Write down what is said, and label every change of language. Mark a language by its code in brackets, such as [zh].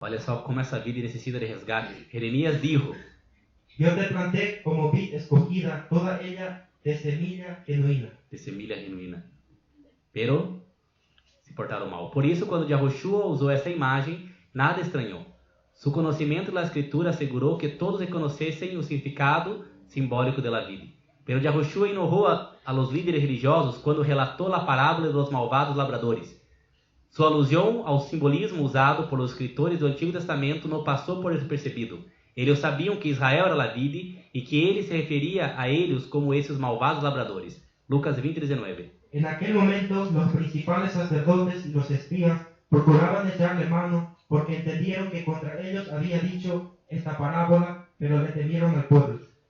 [pt] Olha só como essa vida necessita de resgate. [es] Jeremías dijo: Yo te planté como vid escogida, toda ella de semilla genuina. de semilla genuína. Pero [pt] se portaram mal. Por isso, quando Yahushua usou essa imagem, nada estranhou. Su conhecimento da Escritura assegurou que todos reconhecessem o significado simbólico da vida. Pero Yahushua enojou [es] a los líderes religiosos [pt] quando relatou a parábola dos malvados labradores. Sua alusão ao simbolismo usado por os escritores do Antigo Testamento não passou por despercebido. Eles sabiam que Israel era a vide e que ele se referia a eles como esses malvados labradores. Lucas 20:19. [es] En aquel momento, los principales sacerdotes y los espías procuraban echarle mano porque entendieron que contra ellos había dicho esta parábola, pero le temieron al pueblo.